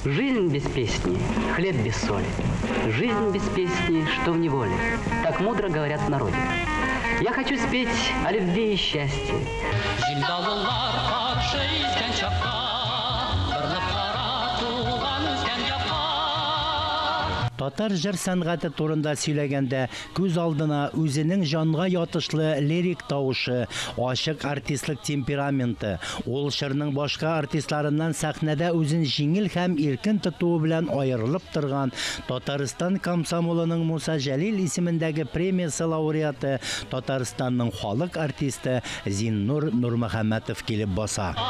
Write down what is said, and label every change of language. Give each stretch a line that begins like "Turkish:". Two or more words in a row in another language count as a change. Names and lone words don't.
Russian: Жизнь без песни, хлеб без соли. Жизнь без песни, что в неволе. Так мудро говорят в народе. Я хочу спеть о любви и счастье.
Tatar: Татар җыр сәнгате турында сөйләгәндә күз алдына үзенең җанга ятышлы лирик тавышы, ачык артистлык темпераменты, ул җырның башка артистларыннан сәхнәдә үзен җиңел һәм иркен тотуы белән аерылып торган Татарстан комсомолының Муса Җәлил исемендәге премиясе лауреаты, Татарстанның халык артисты Зиннур Нурмөхәммәтов килеп баса.